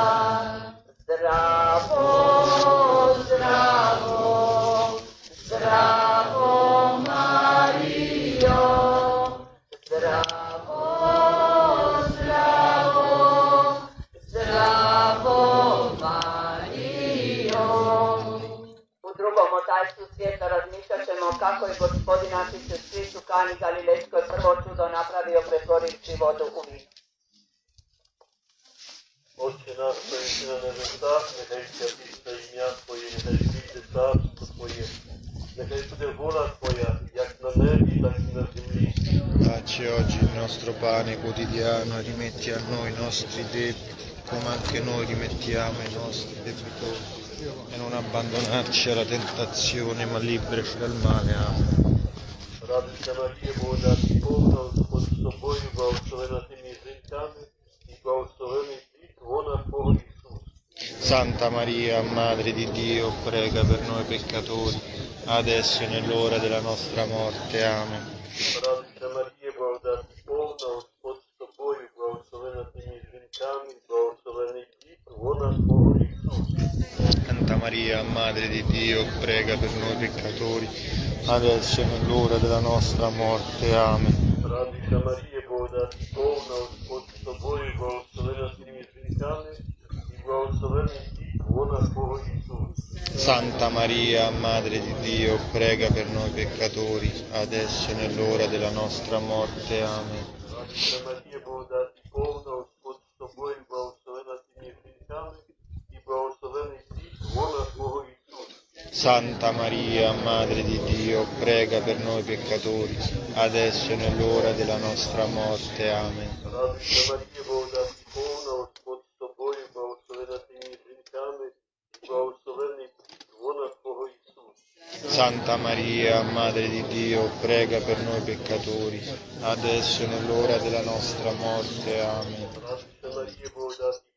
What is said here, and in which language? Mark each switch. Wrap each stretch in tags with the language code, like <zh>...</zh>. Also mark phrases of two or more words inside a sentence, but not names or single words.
<hr>Zdravo, zdravo, zdravo Mario, zdravo, zdravo, zdravo Mario. U drugom otajstvu svijeta razmišljat ćemo kako je Gospodin naš Isus Krist u Kani Galilejskoj prvo čudo napravio pretvorivši vodu u vino.</hr> <uk>Отче наш,</uk> <ru>что есть</ru> <uk>на небесах, нехай святиться ім'я Твоє, нехай прийде царство Твоє, нехай буде воля Твоя, як на небі, так і на землі.</uk> <it>Dacci oggi il nostro pane quotidiano e rimetti a noi i nostri debiti, come anche noi rimettiamo ai nostri debitori. E non abbandonarci alla tentazione, ma liberaci dal male. Amen.</it> <uk>Радуйся, Марія, благодаті повна, Господь з тобою, благословена ти між жінками, і благословений плід лона Твого Ісус.</uk> <it>Santa Maria, Madre di Dio, prega per noi peccatori, adesso e nell'ora della nostra morte. Amen.</it> <uk>Радуйся, Марія, благодаті повна, Господь з тобою, благословена ти між жінками, і благословений плід лона Твого Ісус.</uk> <it>Santa Maria, Madre di Dio, prega per noi peccatori, adesso e nell'ora della nostra morte. Amen.</it> <uk>Радуйся, Марія, благодаті повна, Господь з тобою, благословена ти між жінками, і благословений плід лона Твого Ісус.</uk> <it>Santa Maria, Madre di Dio, prega per noi peccatori, adesso e nell'ora della nostra morte. Amen.</it> <uk>Радуйся, Марія, благодаті повна, Господь з тобою, благословена ти між жінками, і благословений плід лона Твого Ісус.</uk> <it>Santa Maria, Madre di Dio, prega per noi peccatori, adesso e nell'ora della nostra morte. Amen.</it> <uk>Радуйся, Марія, благодаті повна, Господь з тобою, благословена ти між жінками, і благословений плід лона Твого Ісус.</uk> <it>Santa Maria, Madre di Dio, prega per noi peccatori, adesso e nell'ora della nostra morte. Amen.</it> <uk>Радуйся, Марія, благодаті</uk>